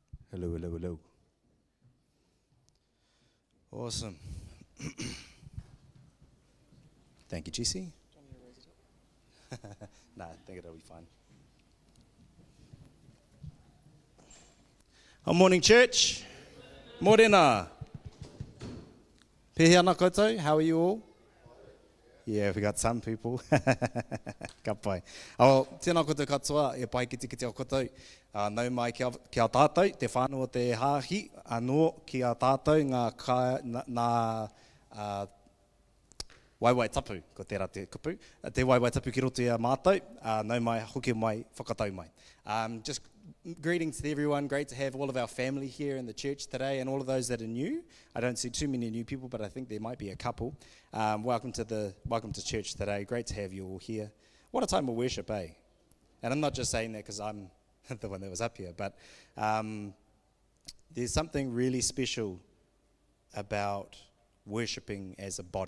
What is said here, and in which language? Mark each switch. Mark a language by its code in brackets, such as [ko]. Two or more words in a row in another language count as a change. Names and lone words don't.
[en] Hello, hello, hello. Awesome. Thank you, Jesse. No, I think it'll be fine. Morning, church. [mi] Morena. Pehea ana koutou, [en] how are you all? Yeah, we got some people. [mi] Ka pai. Tēnā koutou katoa, e pai kiti o koutou. Nau mai ki a tātou, te whānau o te hāhi, anō ki a tātou ngā waiwai tapu, ko tērā te kupu. Te waiwai tapu ki roto i a mātou, nau mai hoki mai, whakatau mai. [en] Just greetings to everyone. Great to have all of our family here in the church today and all of those that are new. I don't see too many new people, but I think there might be a couple. Welcome to church today. Great to have you all here. What a time of worship, eh? And I'm not just saying that because I'm the one that was up here, but there's something really special about worshiping as a body.